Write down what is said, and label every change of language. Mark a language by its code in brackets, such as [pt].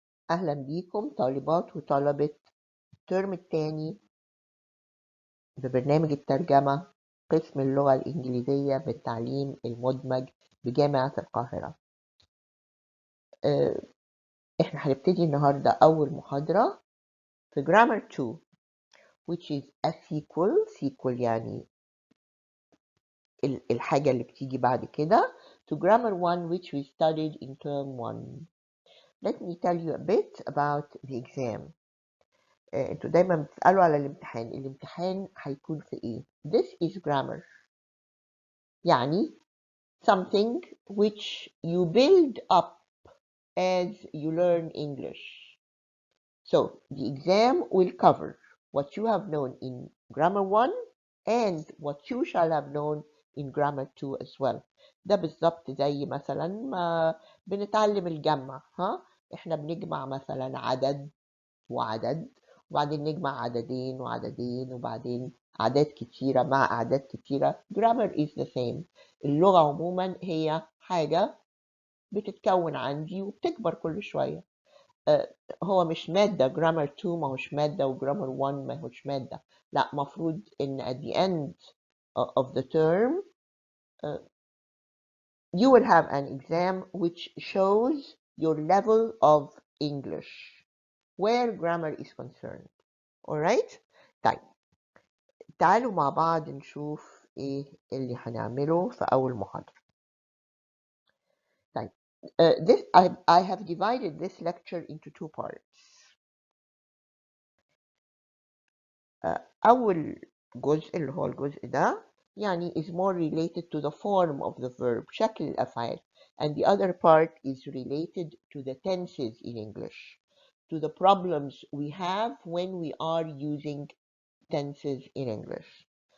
[ar] أهلا بيكم طالبات وطلبة الترم الثاني ببرنامج الترجمة قسم اللغة الإنجليزية بالتعليم المدمج بجامعة القاهرة. إحنا هنبتدي النهاردة أول محاضرة في [en] Grammar 2 which is a sequel [ar] يعني الحاجة اللي بتيجي بعد كده [en] to Grammar 1 which we studied in term 1. Let me tell you a bit about the exam. [ar] انتوا دايما بتسألوا على الامتحان هيكون في ايه؟ [en] This is grammar. يعني something which you build up as you learn English. So the exam will cover what you have known in grammar 1 and what you shall have known in grammar 2 as well. [ar] ده بالظبط زي مثلا ما بنتعلم الجمع. احنا بنجمع مثلا عدد وعدد، وبعدين نجمع عددين وعددين، وبعدين أعداد كتيرة مع أعداد كتيرة. [en] grammar is the same. [ar] اللغة عموما هي حاجة بتتكون عندي وبتكبر كل شوية. هو مش مادة grammar 2 ما هوش مادة وgrammar 1 ما هوش مادة. [en] لا، [ar] مفروض إن [en] at the end of the term you will have an exam which shows your level of English where grammar is concerned. [ar] Alright؟ طيب تعالوا مع بعض نشوف ايه اللي هنعمله في أول محاضرة. [en] طيب I have divided this lecture into two parts. [ar] أول جزء اللي هو الجزء ده يعني [en] is more related to the form of the verb [ar] شكل الأفعال, [en] and the other part is related to the tenses in English, to the problems we have when we are using tenses in English.